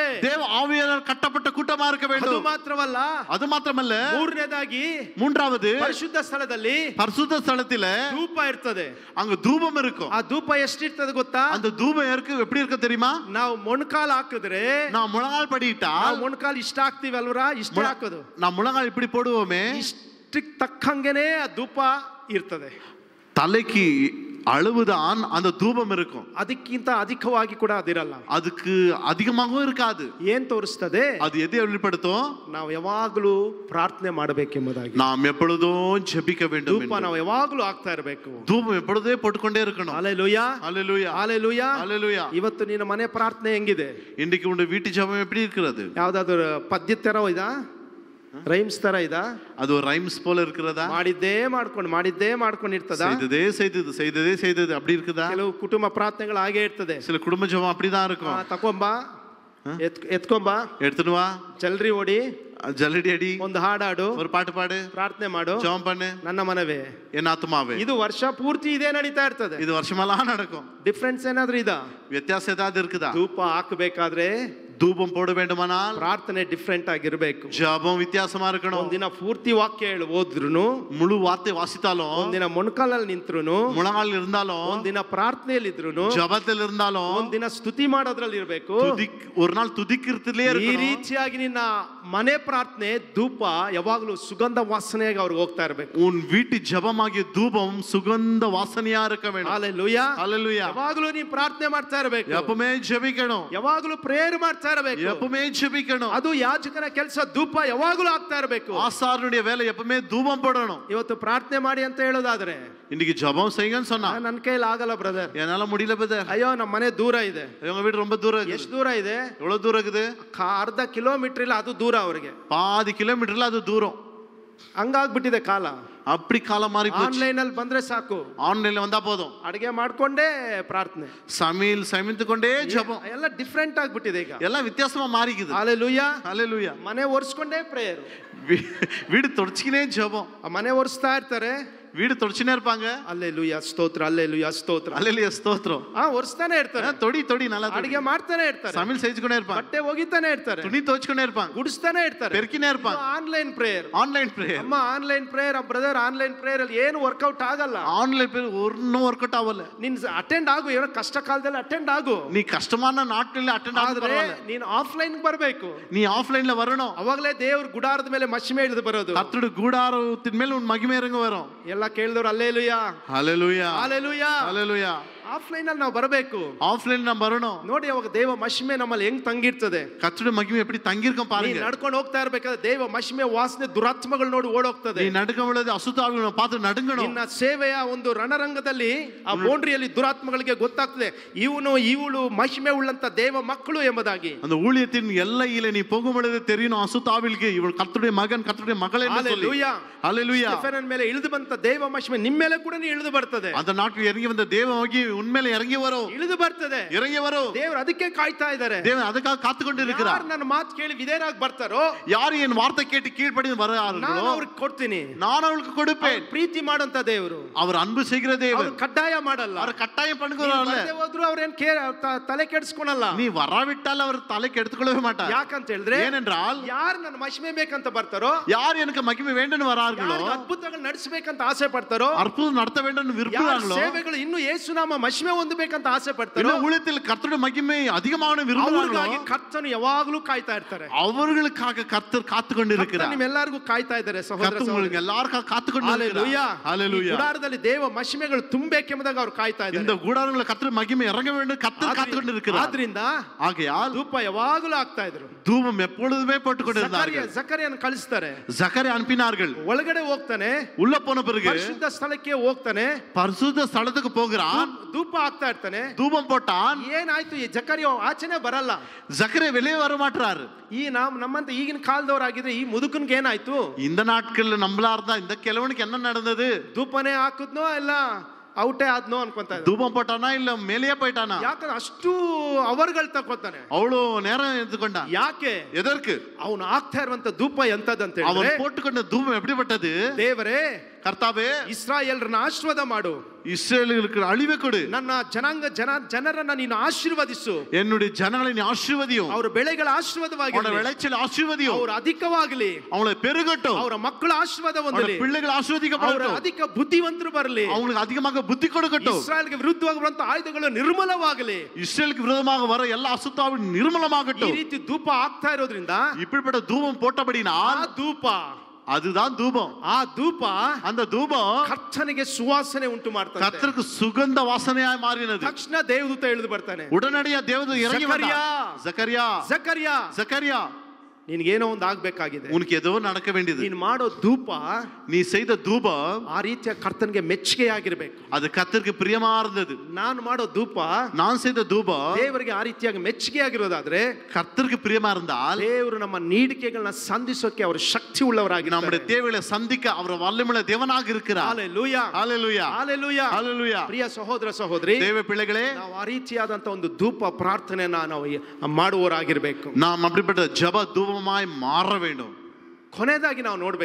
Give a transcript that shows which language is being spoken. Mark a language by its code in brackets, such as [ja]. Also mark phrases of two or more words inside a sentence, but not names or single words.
[ta] தேவ ஆவியானவர் கட்டப்பட்ட கூட்டமா இருக்க வேண்டும். [kn] ಅದು ಮಾತ್ರವಲ್ಲ, [ta] அது மாத்திரமல்ல, [kn] ಮೂರನೇದಾಗಿ [ta] மூன்றாவது [kn] ಪರಿಶುದ್ಧ ಸ್ಥಳದಲ್ಲಿ [ta] பரிசுத்த ஸ்தலத்தில [kn] ಧೂಪ ಇರ್ತದೆ. [ta] அங்க தூபம் இருக்கும். [kn] ಆ ಧೂಪ ಎಷ್ಟಿರ್ತದೆ ಗೊತ್ತಾ? [ta] அந்த தூபம் எப்படி இருக்கு தெரியுமா? [kn] ನಾವು ಮೊಣಕಾಲು ಹಾಕಿದ್ರೆ, [ta] நான் முழங்கால் படிட்டா, [kn] ಮೊಣಕಾಲು ಇಷ್ಟ ಹಾಕ್ತಿವಿ ಅಲ್ವರಾ, ಇಷ್ಟ ಹಾಕೋದು, [ta] நான் முழங்கால் இப்படி போடுவோமே, [kn] ಇಷ್ಟಕ್ಕೆ ತಕ್ಕಂಗೆನೆ ಆ ಧೂಪ ಇರ್ತದೆ. [ta] தலைக்கு அளவுதான் அந்த தூபம் இருக்கும். [kn] ಅದಕ್ಕಿಂತ ಅಧಿಕವಾಗಿ ಕೂಡ ಅದಿರಲ್ಲ. [ta] அதுக்கு அதிகமாகவும் இருக்காது. [kn] ಏನ್ ತೋರಿಸ್ತದೆ? [ta] அது எதை வெளிப்படுத்தும்? [kn] ನಾವು ಯಾವಾಗಲೂ ಪ್ರಾರ್ಥನೆ ಮಾಡಬೇಕೆಂಬುದಾಗಿ. [ta] நாம் எப்பொழுதும் ஜெபிக்க வேண்டும். [kn] ಧೂಪ ನಾವು ಯಾವಾಗಲೂ ಆಗ್ತಾ ಇರಬೇಕು. [ta] தூபம் எப்பொழுதே போட்டுக்கொண்டே இருக்கணும். ஹalleluya, ஹalleluya, ஹalleluya, ஹalleluya. [kn] ಇವತ್ತು ನಿನ್ನ ಮನೆ ಪ್ರಾರ್ಥನೆ ಹೆಂಗಿದೆ? [ta] இன்னைக்கு உங்க வீட்டு ஜெபம் எப்படி இருக்கிறது? [kn] ಯಾವ್ದಾದ್ರು ಪದ್ಯ ತರ ಇದಾ, ರೈಮ್ಸ್ ತರ ಇದಾ? [ta] அது ஒரு ரைம்ஸ் போல இருக்கிறதா? [kn] ಮಾಡಿದ್ದೇ ಮಾಡ್ಕೊಂಡು ಇರ್ತದ? [ta] செய்ததே செய்தது அப்படி இருக்குதா? [kn] ಕೆಲವು ಕುಟುಂಬ ಪ್ರಾರ್ಥನೆಗಳು ಹಾಗೆ ಇರ್ತದೆ. [ta] சில குடும்ப ஜெபம் அப்படிதான் இருக்கும். [kn] ತಕೊಂಬಾ, ಎತ್ಕೊಂಬಾ, [ta] எடுத்துட்டு வா, [kn] ಜಲ್ರಿ ಓಡಿ, [ta] ஜல்லடி அடி, [kn] ಒಂದು ಹಾಡಾಡು, [ta] ஒரு பாட்டு பாடு, [kn] ಪ್ರಾರ್ಥನೆ ಮಾಡು, [ta] ஜெபம் பண்ணு, [kn] ನನ್ನ ಮನವೇ, [ta] என் ஆத்துமாவே. [kn] ಇದು ವರ್ಷ ಪೂರ್ತಿ ಇದೇ ನಡೀತಾ ಇರ್ತದೆ. [ta] இது வருஷமெல்லாம் நடக்கும். [kn] ಡಿಫ್ರೆನ್ಸ್ ಏನಾದ್ರೂ ಇದಾ? ವ್ಯತ್ಯಾಸ ಏನಾದ್ರೂ [ta] இருக்குதா? [kn] ಧೂಪ ಹಾಕಬೇಕಾದ್ರೆ [ta] தூபம் போட வேண்டுமானால் [kn] ಪ್ರಾರ್ಥನೆ ಡಿಫ್ರೆಂಟ್ ಆಗಿರಬೇಕು. [ta] ஜெபம் வித்தியாசமா இருக்கணும். [kn] ಒಂದಿನ ಪೂರ್ತಿ ವಾಕ್ಯ ಓದ್ರುನು, [ta] முழு வார்த்தை வாசித்தாலும், [kn] ಒಂದಿನ ಮೊಣಕಾಲಲ್ಲಿ ನಿಂತ್ರುನು, [ta] முழங்கால் இருந்தாலும், [kn] ಒಂದಿನ ಪ್ರಾರ್ಥನೆಯಲ್ಲಿ ಇದ್ರುನು, [ta] ஜெபத்தில் இருந்தாலும், [kn] ಒಂದಿನ ಸ್ತುತಿ ಮಾಡೋದ್ರಲ್ಲಿ ಇರಬೇಕು. [ta] ஒரு நாள் துதிக்கிறதுலயே [kn] ಈ [ta] இருக்கணும். [kn] ರೀತಿಯಾಗಿ ನಿನ್ನ ಮನೆ ಪ್ರಾರ್ಥನೆ ಧೂಪ ಯಾವಾಗಲೂ ಸುಗಂಧ ವಾಸನೆಯಾಗಿ ಅವ್ರಿಗೆ ಹೋಗ್ತಾ ಇರಬೇಕು. [ta] உன் வீட்டு ஜெபமாகிய தூபம் சுகந்த வாசனையா இருக்க வேண்டும். [kn] ಹಲ್ಲೆಲೂಯಾ, [ta] ஹalleluya. [kn] ಯಾವಾಗಲೂ ನೀ ಪ್ರಾರ್ಥನೆ ಮಾಡ್ತಾ ಇರಬೇಕು. [ta] எப்பவுமே ஜெபிக்கணும். [kn] ಯಾವಾಗಲೂ ಪ್ರೇಯರ್ ಮಾಡ್ತಾ ಇರಬೇಕು. [ta] எப்பவுமே ஜெபிக்கணும். [kn] ಅದು ಯಾಜಕನ ಕೆಲಸ. ಧೂಪ ಯಾವಾಗಲೂ ಆಗ್ತಾ ಇರಬೇಕು. [ta] ஆசாரியனுடைய வேலை எப்பவுமே தூபம் போடணும். [kn] ಇವತ್ತು ಪ್ರಾರ್ಥನೆ ಮಾಡಿ ಅಂತ ಹೇಳೋದಾದ್ರೆ, [ta] இன்னைக்கு ஜெபம் செய்யுங்கன்னு சொன்னா, [kn] ನನ್ನ ಕೈಲಿ ಆಗಲ್ಲ ಬ್ರದರ್, [ta] என்னால முடியல பிரதர், [kn] ಅಯ್ಯೋ ನಮ್ಮ ಮನೆ ದೂರ ಇದೆ. [ta] உங்க வீடு ரொம்ப தூரம் இருக்கு. [kn] ಎಷ್ಟು ದೂರ ಇದೆ? [ta] எவ்வளவு தூரம் இருக்குது? [kn] ಅರ್ಧ ಕಿಲೋಮೀಟರ್ ಇಲ್ಲ, ಅದು ದೂರ ಅವ್ರಿಗೆ. [ta] பாதி கிலோமீட்டர்ல அது தூரம். [kn] ಹಂಗಾಗ್ಬಿಟ್ಟಿದೆ ಕಾಲ. [ta] அப்படி காலம் மாறி போச்சு. [kn] ಆನ್ಲೈನ್ ಅಲ್ಲಿ ಬಂದ್ರೆ ಸಾಕು, [ta] ஆன்லைன்ல வந்தா போதும், [kn] ಅಡಿಗೆ ಮಾಡ್ಕೊಂಡೇ ಪ್ರಾರ್ಥನೆ, [ta] சமையல் சமைத்துக்கொண்டே ஜெபம். [kn] ಎಲ್ಲ ಡಿಫ್ರೆಂಟ್ ಆಗ್ಬಿಟ್ಟಿದೆ ಈಗ. [ta] எல்லாம் வித்தியாசமா மாறிக்குது. [kn] ಹಲ್ಲೆಲೂಯಾ, [ta] ஹalleluya. [kn] ಮನೆ ಒರೆಸ್ಕೊಂಡೇ ಪ್ರೇಯರ್. [ta] வீடு தொடச்சிக்கினே ஜெபம். [kn] ಮನೆ ಒರೆಸ್ತಾ ಇರ್ತಾರೆ, [ta] வீடு தொடச்சினே இருப்பாங்க. [kn] ಹಲ್ಲೆಲೂಯಾ ಸ್ತೋತ್ರ, ಹಲ್ಲೆಲೂಯಾ ಸ್ತೋತ್ರ, [ta] ஹalleluya ஸ்தோத்திரம். [kn] ಒರೆಸ್ತಾನೆ ಇರ್ತಾರೆ, [ta] தொடி நல்லா [kn] ಅಡಿಗೆ ಮಾಡ್ತಾನೆ ಇರ್ತಾರೆ, [ta] சமையல் செஞ்சுக்கொண்டே இருப்பாங்க, [kn] ಬಟ್ಟೆ ಒಗಿತಾನೆ ಇರ್ತಾರೆ, [ta] துணி துவைச்சுக்கொண்டே இருப்பாங்க, [kn] ಗುಡಿಸ್ತಾನೆ ಇರ್ತಾರೆ, [ta] பெருக்கினே இருப்பாங்க. [en] online prayer, online prayer. [kn] ಅಮ್ಮ [en] online prayer, brother online prayer [kn] ಅಲ್ಲಿ ಏನು ವರ್ಕೌಟ್ ಆಗಲ್ಲ. [en] online prayer [ta] ஒன்னும் [en] work out [ta] ஆகல. [kn] ನೀನ್ ಅಟೆಂಡ್ ಆಗು, ಏನೋ ಕಷ್ಟ ಕಾಲದಲ್ಲಿ ಅಟೆಂಡ್ ಆಗು. [ta] நீ கஷ்டமான நாட்களில் ಅಟೆಂಡ್ [kn] ಆದ್ರೆ ನೀನ್ ಆಫ್ಲೈನ್ ಬರಬೇಕು. [ta] நீ ஆஃப்லைன்ல வரணும். [kn] ಅವಾಗಲೇ ದೇವ್ರ ಗುಡಾರದ ಮೇಲೆ ಮಹಿಮೆ ಇಳಿದು ಬರೋದು. [ta] கர்த்தருடைய கூடாரத்தின் மேல் உன் மகிமை இறங்க வரும். [kn] ಎಲ್ಲ ಕೇಳಿದವ್ರು ಹಲ್ಲೆಲೂಯಾ, [ta] ஹalleluya, [kn] ಹಲ್ಲೆಲೂಯಾ. [ta] ஹalleluya. [kn] ಆಫ್ಲೈನ್ ಅಲ್ಲಿ ನಾವು ಬರಬೇಕು. [ta] ஆஃப்லைன் நம்ம வரணும். [kn] ನೋಡಿ ಅವಾಗ ದೇವ ಮಹಿಮೆ ನಮ್ಮಲ್ಲಿ ಹೆಂಗ್ ತಂಗಿರ್ತದೆ. [ta] கர்த்தருடைய மகிமை எப்படி தங்கியிருக்கும் [kn] ನೀ [ta] பாருங்க. [kn] ನಡ್ಕೊಂಡು ಹೋಗ್ತಾ ಇರ್ಬೇಕಾದ್ರೆ ದೇವ ಮಹಿಮೆ ವಾಸನೆ ದುರಾತ್ಮಗಳು ನೋಡಿ ಓಡೋಗ್ತದೆ. [ta] நீ நடுங்க பொழுது அசுத்தாவிகளை பார்த்து நடுங்கணும். [kn] ನಿನ್ನ ಸೇವೆಯ ಒಂದು ರಣರಂಗದಲ್ಲಿ ಆ ಬೌಂಡ್ರಿಯಲ್ಲಿ ದುರಾತ್ಮಗಳಿಗೆ ಗೊತ್ತಾಗ್ತದೆ, ಇವಳು ಮಹಿಮೆ ಉಳ್ಳಂತ ದೇವ ಮಕ್ಕಳು ಎಂಬುದಾಗಿ. [ta] அந்த ஊழியத்தின் எல்லையில நீ போகும் பொழுது தெரியணும், அசுத்தாவிலுக்கு இவள் கர்த்தருடைய மகன், கர்த்தருடைய மகள் என்று சொல்லி. [kn] ಹಲ್ಲೆಲೂಯಾ, [ta] ஹalleluya. [kn] ಸ್ಟೆಫನನ ಮೇಲೆ ಇಳಿದು ಬಂತ ದೇವ ಮಹಿಮೆ ನಿಮ್ಮ ಮೇಲೆ ಕೂಡ ಇಳಿದು ಬರ್ತದೆ. [ta] அந்த நாட்டில் இறங்கி வந்த தேவ மகிமை உண்மையிலே இறங்கி வரும், [kn] ಇಳಿದು ಬರ್ತದೆ, [ta] இறங்கி வரும். [kn] ದೇವರು ಅದಕ್ಕೆ ಕಾಯ್ತಾ ಇದ್ದಾರೆ. [ta] தேவன் அதுக்காக காத்து கொண்டு இருக்கிறார். [kn] ಯಾರು ನನ್ನ ಮಾತು ಕೇಳಿ ವಿಧೇಯರಾಗಿ ಬರ್ತಾರೋ, [ta] யார் என் வார்த்தை கேட்டு கீழ்ப்படிந்து [kn] ನಾನು [ta] வரார்களோ [kn] ಅವ್ರಿಗೆ ಕೊಡ್ತೀನಿ. [ta] நான் அவளுக்கு கொடுப்பேன். [kn] ಪ್ರೀತಿ ಮಾಡೋಂತ ದೇವರು, [ta] அவர் அன்பு செய்கிற தேவன். [kn] ಅವ್ರು ಕಡ್ಡಾಯ ಮಾಡಲ್ಲ, [ta] அவர் கட்டாயம் பண்ணுகிறாரல்ல. [kn] ಹೋದ್ರು ಅವ್ರೇನ್ ತಲೆ ಕೆಡಿಸ್ಕೊಳಲ್ಲ. [ta] நீ வராவிட்டால் அவர் தலை கெடுத்துக்கொள்ளவே மாட்டார். [kn] ಯಾಕಂತ ಹೇಳಿದ್ರೆ, [ta] ஏனென்றால் [kn] ಯಾರು ನನ್ನ ಮಹಿಮೆ ಬೇಕಂತ ಬರ್ತಾರೋ, [ta] யார் எனக்கு மகிமை வேண்டும் வரார்களோ, [kn] ಅದ್ಭುತಗಳು ನಡೆಸಬೇಕಂತ ಆಸೆ ಪಡ್ತಾರೋ, [ta] அற்புதம் நடத்த வேண்டும் விரும்புகிறார்களோ, [kn] ಸೇವೆಗಳು ಇನ್ನೂ ಯೇಸುನಾಮ ಮಹಿಮೆ ಹೊಂದಬೇಕಂತ ಆಸೆ ಪಡ್ತಾರೋ, [ta] இன்னும் ஊழியத்தில் கர்த்தருடைய மகிமை அதிகமாக விரும்புகிறார்களோ, [kn] ಅವ್ರಿಗಾಗಿ ಕರ್ತನು ಯಾವಾಗಲೂ ಕಾಯ್ತಾ ಇರ್ತಾರೆ. [ta] அவர்களுக்காக கர்த்தர் காத்து கொண்டு இருக்கிறார். [kn] ನಿಮ್ಮೆಲ್ಲರಿಗೂ ಕಾಯ್ತಾ ಇದ್ದಾರೆ ಸಹೋದರ [ta] கர்த்தர் உங்களுக்கு எல்லாருக்கும் காத்து கொண்டு இருக்கிறார். ஹalleluya. [kn] ಗುಡಾರದಲ್ಲಿ ದೇವ ಮಹಿಮೆಗಳು ತುಂಬಬೇಕೆಂಬುದಾಗಿ ಅವರು ಕಾಯ್ತಾ ಇದ್ದಾರೆ. [ta] இந்த கூடாரங்களை கர்த்தர் மகிமை இறங்க வேண்டும் கர்த்தர் காத்து கொண்டு இருக்கிறார். [kn] ಆದ್ರಿಂದ [ta] ஆகையால் [kn] ಧೂಪ ಯಾವಾಗಲೂ ಆಗ್ತಾ ಇದ್ರು. [ta] தூபம் எப்பொழுதுமே போட்டுக் கொண்டிருந்தார்கள். [kn] ಜಕರಿಯನ ಕಳಿಸ್ತಾರೆ, [ta] ஜக்கரியா அனுப்பினார்கள். [kn] ಒಳಗಡೆ ಹೋಗ್ತಾನೆ, [ta] உள்ள போன பிறகு [kn] ಪರಿಶುದ್ಧ ಸ್ಥಳಕ್ಕೆ ಹೋಗ್ತಾನೆ, [ta] பரிசுத்த ஸ்தலத்துக்கு போகிறான், [kn] ಧೂಪ ಆಗ್ತಾ ಇರ್ತಾನೆ. [ta] தூபம் போட்டான். [kn] ಏನಾಯ್ತು, ಈ ಜಕರಿಯ ಆಚೆನೆ ಬರಲ್ಲ. [ta] ஜக்கரியா வெளியே வர மாட்டாரு. [kn] ಈ ನಮ್ಮಂತ ಈಗಿನ ಕಾಲದವರಾಗಿದ್ರೆ ಈ ಮುದುಕನ್ಗೆ ಏನಾಯ್ತು, [ta] இந்த நாட்கள்ல நம்மளா இருந்தா இந்த கிழவனுக்கு என்ன நடந்தது? [kn] ಧೂಪನೇ ಹಾಕಿದ್ನೋ ಇಲ್ಲ ಔಟೇ ಆದ್ನೋ ಅನ್ಕೊಂತ ಇದ್ದ. [ta] தூபம் போட்டானா இல்ல மேலேயே போயிட்டானா? [kn] ಯಾಕಂದ್ರೆ ಅಷ್ಟು ಅವರ್ಗಳು ತಗೋತಾನೆ, [ta] அவ்வளோ நேரம் எடுத்துக்கொண்டான். [kn] ಯಾಕೆ? [ta] எதற்கு? [kn] ಅವನು ಆಗ್ತಾ ಇರುವಂತ ಧೂಪ ಎಂತದಂತ [ta] அவன் [kn] ಹೇಳಿದ್ರೆ, [ta] போட்டுக்கொண்ட தூபம் எப்படிப்பட்டது? [kn] ದೇವರೇ, [ta] கர்த்தாவே, [kn] ಇಸ್ರಾಯೇಲ್ರನ್ನ ಆಶೀರ್ವಾದ ಮಾಡು, [ta] இஸ்ரவேலுக்கு அழிவை கொடு, [kn] ನನ್ನ ಜನರನ್ನ ನೀನು ಆಶೀರ್ವದಿಸು, [ta] என்னுடைய ஜனங்களை நீ ஆசீர்வதியும், [kn] ಅವರ ಬೆಳೆಗಳ [ta] அவனோட [kn] ಆಶೀರ್ವಾದವಾಗಲಿ, [ta] விளைச்சல் ஆசீர்வதியும், [kn] ಅವರು ಅಧಿಕವಾಗಲಿ, [ta] அவங்களை பெருகட்டும், [kn] ಅವರ ಮಕ್ಕಳ ಆಶೀರ್ವಾದ [ta] அவருடைய [kn] ಹೊಂದಲಿ, [ta] பிள்ளைகள் [kn] ಅವರ [ta] ஆசீர்வதிக்கப்படட்டும், [kn] ಅಧಿಕ ಬುದ್ಧಿವಂತರು ಬರಲಿ, [ta] அவங்களுக்கு அதிகமாக புத்தி கொடுக்கட்டும், [kn] ಇಸ್ರಾಯೇಲ್ಗೆ ವಿರುದ್ಧವಾಗಿ ಬರುವಂತ ಆಯುಧಗಳು ನಿರ್ಮಲವಾಗಲಿ, [ta] இஸ்ரேலுக்கு விரோதமாக வர எல்லா அசுத்தாவும் [kn] ಈ [ta] நிர்மலமாகட்டும். [kn] ರೀತಿ ಧೂಪ ಆಗ್ತಾ ಇರೋದ್ರಿಂದ [ta] இப்படிப்பட்ட தூபம் போட்டபடினால் [kn] ಆ ಧೂಪ, [ta] அதுதான் தூபம். [kn] ಆ ಧೂಪ [ta] அந்த தூபம் [kn] ಕರ್ತನಿಗೆ ಸುವಾಸನೆ ಉಂಟು ಮಾಡ್ತಾರೆ. [ta] கர்த்தருக்கு சுகந்த வாசனையாய் மாறினது. [kn] ತಕ್ಷಣ ದೇವದೂತ ಇಳಿದು ಬರ್ತಾನೆ, [ta] உடனடியா தேவதூதன் இறங்கி வந்தான். ஜக்கரியா, ஜக்கரியா, [kn] ನಿನ್ಗೇನೋ ಒಂದು ಆಗ್ಬೇಕಾಗಿದೆ, [ta] உனக்கு ஏதோ நடக்க வேண்டியது. [kn] ನೀನು ಮಾಡೋ ಧೂಪ, [ta] நீ செய்த தூபம் [kn] ಆ ರೀತಿಯ ಕರ್ತನಿಗೆ ಮೆಚ್ಚುಗೆಯಾಗಿರ್ಬೇಕು. [ta] அது கர்த்தருக்கு பிரியமா இருந்தது. [kn] ನಾನು ಮಾಡೋ ಧೂಪ, [ta] நான் செய்த தூபம் [kn] ದೇವರಿಗೆ ಆ ರೀತಿಯಾಗಿ ಮೆಚ್ಚುಗೆಯಾಗಿರೋದಾದ್ರೆ, [ta] கர்த்தருக்கு பிரியமா இருந்தால் [kn] ದೇವರು ನಮ್ಮ ನೀಡಿಕೆಗಳನ್ನ ಸಂಧಿಸೋಕೆ ಅವರು ಶಕ್ತಿ ಉಳ್ಳವರಾಗಿ, [ta] நம்முடைய தேவைகளை சந்திக்க அவர் வல்லமையுள்ள தேவனாக இருக்கிறார். [kn] ಹಲ್ಲೆಲೂಯಾ, [ta] ஹalleluya, [kn] ಹಲ್ಲೆಲೂಯಾ, [ta] ஹalleluya. [kn] ಪ್ರಿಯ ಸಹೋದರ ಸಹೋದರಿ, [ta] தேவ பிள்ளைகளே, [kn] ನಾವು ಆ ರೀತಿಯಾದಂತ ಒಂದು ಧೂಪ ಪ್ರಾರ್ಥನೆಯನ್ನ ನಾವು ಮಾಡುವವರಾಗಿರ್ಬೇಕು. [ta] நாம் அப்படிப்பட்ட ஜெப தூபமாய் மாற வேண்டும். [kn] ಕೊನೆಯದಾಗಿ ನಾವು ನೋಡ್ಬೇಕಾದ್ರೆ,